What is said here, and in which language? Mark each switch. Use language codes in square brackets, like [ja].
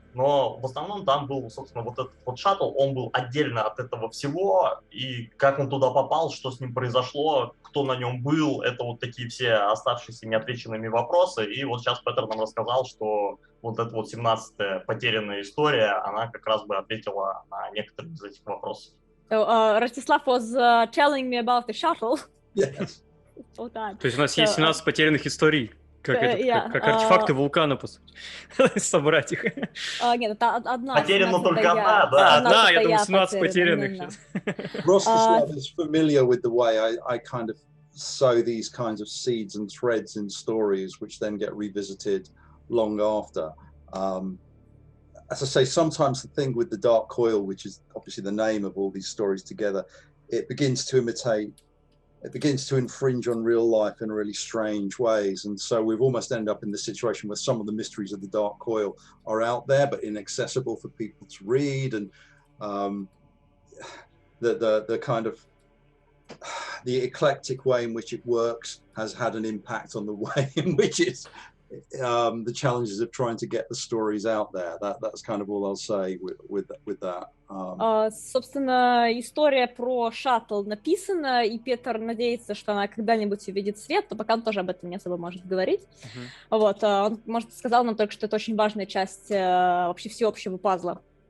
[ru] Но в основном там был, собственно, вот этот вот шаттл, он был отдельно от этого всего, и как он туда попал, что с ним произошло, кто на нем был, это вот такие все оставшиеся неотвеченными вопросы. И вот сейчас Петер нам рассказал, что вот эта вот 17-я потерянная история, она как раз бы ответила на некоторые из этих вопросов. [en] So, Ростислав was telling me about the shuttle. Yes. [ru] То есть у нас есть 17 потерянных историй. Как артефакты вулкана, по сути. Собрать их. Нет, это одна. Потеряна только одна, да. Одна, я думаю, 17 потерянных. [en] Rostislav is familiar with the way I kind of sow these kinds of seeds and threads in stories, which then get revisited long after. As I say, sometimes the thing with the dark coil, which is obviously the name of all these stories together, it begins to infringe on real life in really strange ways. And so we've almost ended up in the situation where some of the mysteries of the dark coil are out there, but inaccessible for people to read. And the kind of the eclectic way in which it works has had an impact on the way in which it's the challenges of trying to get the stories out there. That's kind of all I'll say with that. [ru] Собственно, история про шаттл написана, и Петер надеется, что она когда-нибудь увидит свет, но пока он тоже об этом не особо может говорить. Вот, он, может, сказал нам только, что это очень важная часть вообще всеобщего пазла.